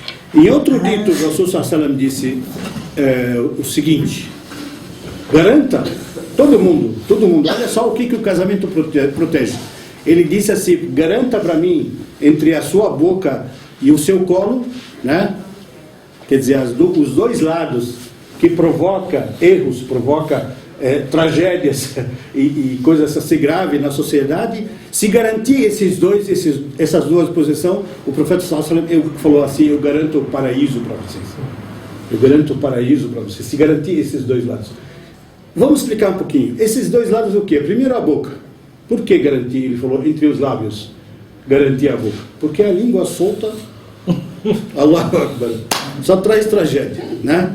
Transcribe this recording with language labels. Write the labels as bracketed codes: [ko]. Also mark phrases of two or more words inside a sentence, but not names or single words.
[pt] Em outro dito, o Rasul [ar] صلى الله عليه وسلم [pt] disse o seguinte: garanta, todo mundo, olha só o que o casamento protege. Ele disse assim: garanta para mim entre a sua boca e o seu colo, né? Quer dizer, os dois lados, que provoca erros, provoca tragédias e coisas assim graves na sociedade. Se garantir essas duas posições, o profeta [ar] صلى الله عليه وسلم [pt] falou assim: eu garanto o paraíso para vocês. Eu garanto o paraíso para vocês. Se garantir esses dois lados. Vamos explicar um pouquinho. Esses dois lados o quê? Primeiro a boca. Por que garantir? Ele falou entre os lábios. Garantir a boca. Porque a língua solta, [ar] الله أكبر, [pt] só traz tragédia, né?